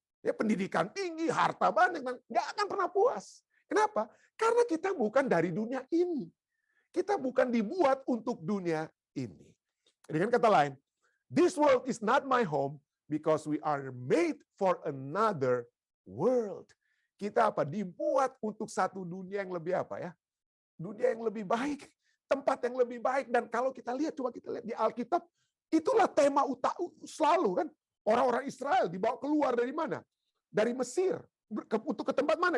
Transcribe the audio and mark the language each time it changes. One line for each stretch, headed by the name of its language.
Indonesian: Ya, pendidikan tinggi, harta banyak, nggak akan pernah puas. Kenapa? Karena kita bukan dari dunia ini. Kita bukan dibuat untuk dunia ini. Dengan kata lain,
English: this world is not my home because we are made for another world.
Indonesian: Kita dibuat untuk satu dunia yang lebih dunia yang lebih baik, tempat yang lebih baik. Dan kalau kita lihat, coba kita lihat di Alkitab, itulah tema selalu kan. Orang-orang Israel dibawa keluar dari mana? Dari Mesir. Untuk ke tempat mana?